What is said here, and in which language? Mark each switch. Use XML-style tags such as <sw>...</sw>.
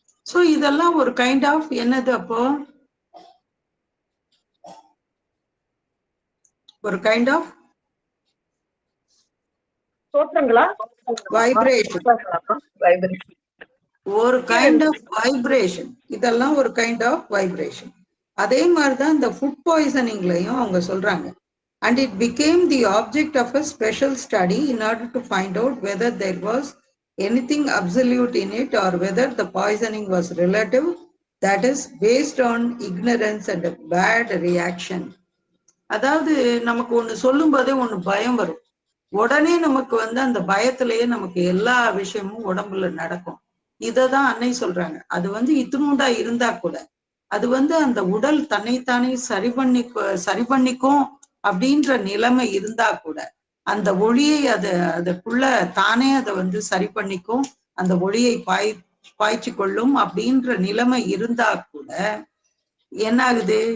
<ta>So இதெல்லாம் ஒரு kind of என்னது? அப்போ ஒரு கைண்ட் ஆஃப் தோற்றங்களா? வைப்ரேஷன். ஒரு கைண்ட் ஆஃப் வைப்ரேஷன். இதெல்லாம் ஒரு கைண்ட் ஆஃப் வைப்ரேஷன். அதே மாதிரிதான் இந்த ஃபுட் பாய்சனிங்லையும் அவங்க சொல்றாங்க.</ta> <en>And it became the object of a special study in order to find out whether there was anything absolute in it or whether the poisoning was relative, that is based on ignorance and a bad reaction.</en> <ta>அதாவது நமக்கு ஒண்ணு சொல்லும் போதே ஒண்ணு பயம் வரும். உடனே நமக்கு வந்து அந்த பயத்திலேயே நமக்கு எல்லா விஷயமும் உடம்புல நடக்கும். இததான் அன்னை சொல்றாங்க. அது வந்து இத்தினூண்டா இருந்தா கூட அது வந்து அந்த உடல் தன்னைத்தானே சரி பண்ணிக்கும் அப்படின்ற நிலைமை இருந்தா கூட அந்த ஒளியை அதுக்குள்ள தானே அதை வந்து சரி பண்ணிக்கும், அந்த ஒளியை பாய்ச்சி கொள்ளும் அப்படின்ற நிலைமை இருந்தா கூட என்ன ஆகுது?</ta>